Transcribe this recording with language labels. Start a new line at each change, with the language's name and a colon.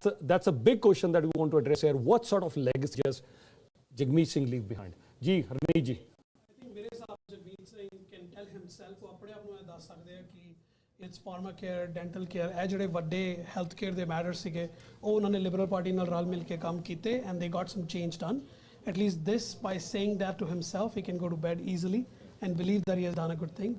English: That's a big question that we want to address here. What sort of legacy does Jagmeet Singh leave behind?
Punjabi: ਜੀ ਹਰਮੀਤ ਜੀ
English: I think
Punjabi: ਮੇਰੇ ਹਿਸਾਬ ਨਾਲ Jagmeet Singh
English: can tell himself
Punjabi: ਉਹ ਆਪਣੇ ਆਪ ਨੂੰ ਇਹ ਦੱਸ ਸਕਦੇ ਆ ਕਿ it's pharma care dental care ਇਹ ਜਿਹੜੇ ਵੱਡੇ ਹੈਲਥ ਕੇਅਰ ਦੇ ਮੈਟਰ ਸੀਗੇ ਉਹ ਉਹਨਾਂ ਨੇ ਲਿਬਰਲ ਪਾਰਟੀ ਨਾਲ ਰਲ ਮਿਲ ਕੇ ਕੰਮ ਕੀਤੇ
English: And they got some change done. At least this, by saying that to himself, he can go to bed easily and believe that he has done a good thing.